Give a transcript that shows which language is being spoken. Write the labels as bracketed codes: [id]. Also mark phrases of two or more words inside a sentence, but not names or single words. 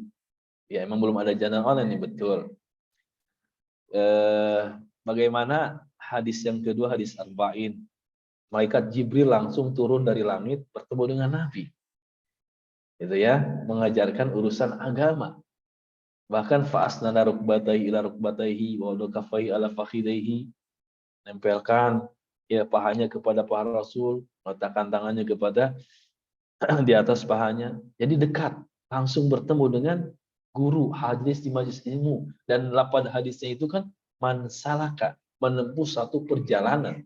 [id] Ya emang belum ada [en] channel online [id] nih, betul. Bagaimana hadis yang kedua, hadis Arba'in. Malaikat Jibril langsung turun dari langit bertemu dengan Nabi. Itu ya, mengajarkan urusan agama. Bahkan [ar] فأسند ركبتيه إلى ركبتيه وكفيه على فخذيه, [id] nempelkan ya pahanya kepada paha Rasul, meletakkan tangannya kepada di atas pahanya. Jadi dekat, langsung bertemu dengan guru, hadis di majelis ilmu. Dan lapad hadisnya itu kan mansalaka, menempuh satu perjalanan.